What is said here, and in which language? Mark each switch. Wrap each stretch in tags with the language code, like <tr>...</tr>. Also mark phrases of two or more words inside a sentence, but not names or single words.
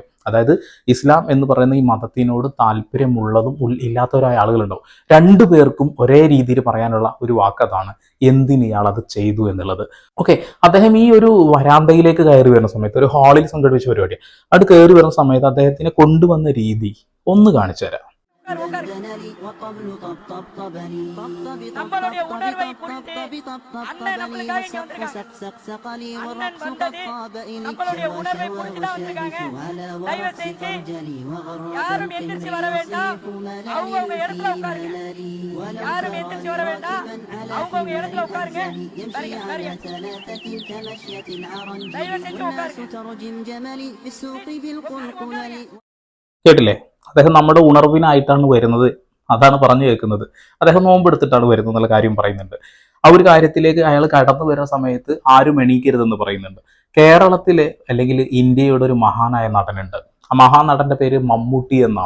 <ml>അതായത് ഇസ്ലാം എന്ന് പറയുന്ന ഈ മതത്തിനോട് താല്പര്യമുള്ളതും ഇല്ലാത്തവരായ ആളുകളുണ്ടാവും. രണ്ടു പേർക്കും ഒരേ രീതിയിൽ പറയാനുള്ള ഒരു വാക്കതാണ് എന്തിന് ഇയാൾ അത് ചെയ്തു എന്നുള്ളത്. ഓക്കെ, അദ്ദേഹം ഈ ഒരു വരാന്തയിലേക്ക് കയറി വരുന്ന സമയത്ത്, ഒരു ഹാളിൽ സംഘടിപ്പിച്ച പരിപാടി, അത് കയറി വരുന്ന സമയത്ത് അദ്ദേഹത്തിനെ കൊണ്ടുവന്ന രീതി ഒന്ന് കാണിച്ചു തരാം.</ml> <ta>நம்மளுடைய உணர்வை புரிந்து அண்ணன் நம்மளுக்காக இங்க வந்திருக்காங்க. அண்ணன் வந்தது நம்மளுடைய உணர்வை புரிந்து தான் வந்திருக்காங்க. தயவு செஞ்சு யாரும் எந்திரிச்சு வர வேண்டாம், அவங்கவுங்க இடத்துல உட்காருங்க. யாரும் எந்திரிச்சு வர வேண்டாம், அவங்கவுங்க இடத்துல உட்காருங்க. தயவு செஞ்சு உட்காருங்க.</ta> <ml>കേട്ടില്ലേ? അദ്ദേഹം നമ്മുടെ ഉണർവിനായിട്ടാണ് വരുന്നത്, അതാണ് പറഞ്ഞു കേൾക്കുന്നത്. അദ്ദേഹം നോമ്പെടുത്തിട്ടാണ് വരുന്നത് എന്നുള്ള കാര്യം പറയുന്നുണ്ട്. ആ ഒരു കാര്യത്തിലേക്ക് അയാൾ കടന്നു വരുന്ന സമയത്ത് ആരും എണീക്കരുതെന്ന് പറയുന്നുണ്ട്. കേരളത്തിലെ അല്ലെങ്കിൽ ഇന്ത്യയുടെ ഒരു മഹാനായ നടനുണ്ട്. ആ മഹാനടന്റെ പേര് മമ്മൂട്ടി എന്നാണ്.</ml>